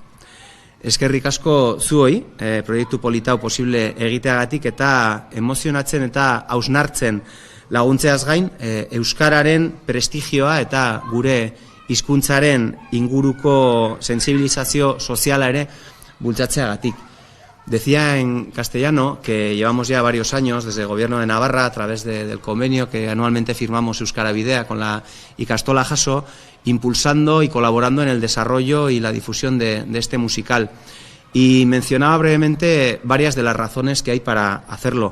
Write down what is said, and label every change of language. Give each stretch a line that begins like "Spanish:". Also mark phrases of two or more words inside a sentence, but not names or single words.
Basque: Eskerrik asko zuoi, proiektu politau posible egiteagatik eta emozionatzen eta hausnartzen laguntzeaz gain, euskararen prestigioa eta gure hizkuntzaren inguruko sensibilizazio soziala ere bultzatzeagatik.
Spanish: Decía en castellano que llevamos ya varios años desde el Gobierno de Navarra a través del convenio que anualmente firmamos Euskara Bidea con la Ikastola Jaso, impulsando y colaborando en el desarrollo y la difusión de este musical. Y mencionaba brevemente varias de las razones que hay para hacerlo.